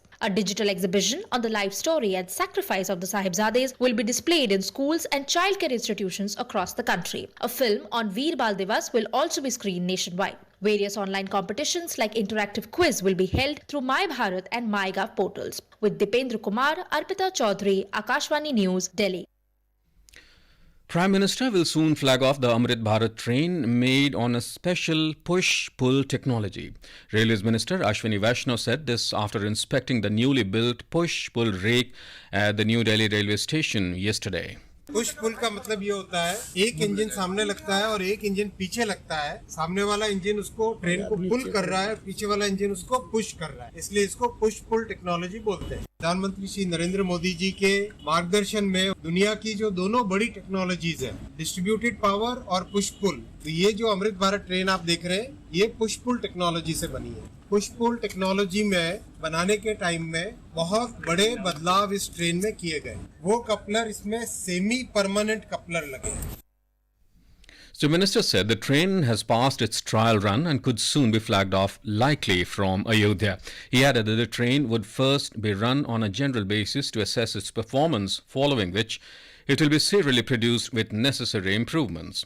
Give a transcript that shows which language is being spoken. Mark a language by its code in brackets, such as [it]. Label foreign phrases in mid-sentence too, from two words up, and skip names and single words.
[en] A digital exhibition on the life story and sacrifice of the Sahibzadas will be displayed in schools and childcare institutions across the country. A film on Veer Baal Diwas will also be screened nationwide. Various online competitions like interactive quiz will be held through My Bharat and MyGov portals. With Dipendra Kumar, Arpita Chaudhary, Akashvani News, Delhi. Prime Minister will soon flag off the Amrit Bharat train made on a special push-pull technology. Railways Minister Ashwini Vaishnaw said this after inspecting the newly built push-pull rake at the New Delhi railway station yesterday. push pull [hi] का मतलब ये होता है एक इंजन सामने लगता है और एक इंजन पीछे लगता है. सामने वाला इंजन उसको ट्रेन को पुल कर रहा है, पीछे वाला इंजन उसको पुश कर रहा है, इसलिए इसको [en] push pull technology [hi] बोलते हैं. प्रधानमंत्री श्री नरेंद्र मोदी जी के मार्गदर्शन में दुनिया की जो दोनों बड़ी टेक्नोलॉजीज है, [en] distributed power [hi] और [en] push pull, [hi] तो ये जो अमृत भारत ट्रेन आप देख रहे हैं ये [en] push pull technology [hi] से बनी है. [en] push pull technology [hi] में बनाने के टाइम में बहुत बड़े बदलाव इस ट्रेन में किए गए. वो कपलर इसमें [en] semi permanent coupler [hi] लगे. [en] The minister said the train has passed its trial run and could soon be flagged off, likely from Ayodhya. He added that the train would first be run on a general basis to assess its performance, following which it will be serially produced with necessary improvements.